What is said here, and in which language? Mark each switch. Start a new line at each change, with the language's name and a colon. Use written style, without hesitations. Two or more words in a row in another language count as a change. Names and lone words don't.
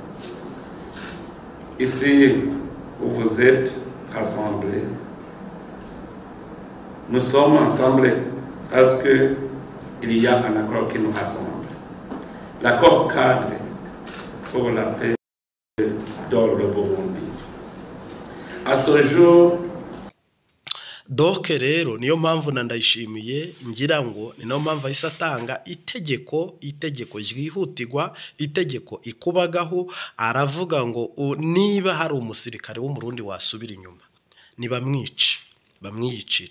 French: Ici où vous êtes rassemblés, nous sommes ensemble parce qu'il y a un accord qui nous rassemble. L'accord cadre pour la paix dans le Burundi. À ce jour,
Kinyarwanda: donc rero niyo mpamvu ndayishimiye ngira ngo ni no mpamvu ahise atanga itegeko ryihutirwa, itegeko ikubagaho. Aravuga ngo niba hari umusirikare w'umurundi wasubira inyuma bamwiyicire.